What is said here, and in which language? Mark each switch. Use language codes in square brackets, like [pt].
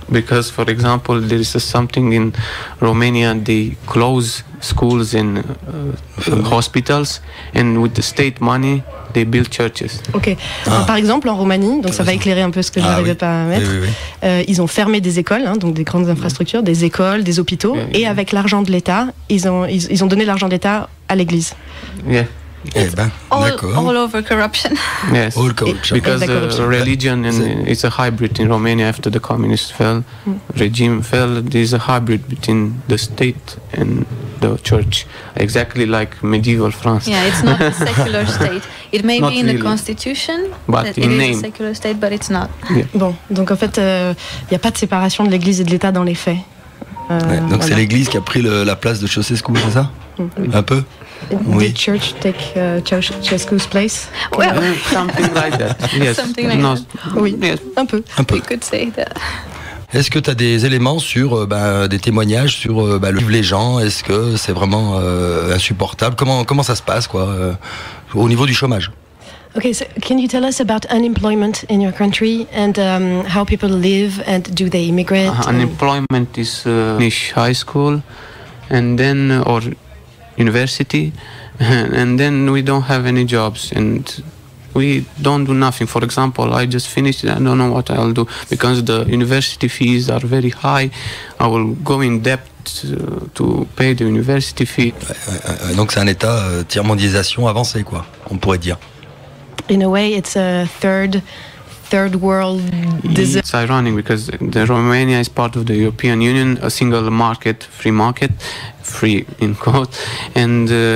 [en] Because, for example, there is something in Romania, they close schools and hospitals, and with the state money, they build churches. Ok. [fr] Alors, par exemple, en Roumanie, donc ça va éclairer un peu ce que je n'arrivais pas à mettre. Oui. Ils ont fermé des écoles, donc des grandes infrastructures, des écoles, des hôpitaux, et avec l'argent de l'État, ils ont donné l'argent de l'État à l'Église. [en] Yeah. All over corruption. Yes, all corruption. Because religion it's a hybrid in Romania after the communist regime fell. There's a hybrid between the state and the church, exactly like medieval France. Yeah, it's not a secular state. It may be in the constitution, but in name. Is a secular state, but it's not. Yeah. [fr] Bon, donc en fait, il n'y a pas de séparation de l'Église et de l'État dans les faits. Donc c'est l'Église qui a pris la place de Ceausescu, c'est ça? Un peu? Oui. [en] Did church take Ceausescu's place? Well, something like that. Yes. Something like that. [fr] Oui, [en] yes. [fr] Un peu. [en] We could say that. [fr] Est-ce que tu as des éléments sur des témoignages sur les gens? Est-ce que c'est vraiment insupportable? Comment ça se passe, quoi, au niveau du chômage? [en] Okay, so can you tell us about unemployment in your country and how people live and do they immigrate? Unemployment is finish high school and then or university and then we don't have any jobs and we don't do nothing. For example, I just finished it, I don't know what I'll do because the university fees are very high. I will go in debt to pay the university fee. [fr] Donc c'est un état tiers-mondialisation avancé, quoi, on pourrait dire. [en] In a way, it's a third world. It's ironic because Romania is part of the European Union, a single market, free in quote, and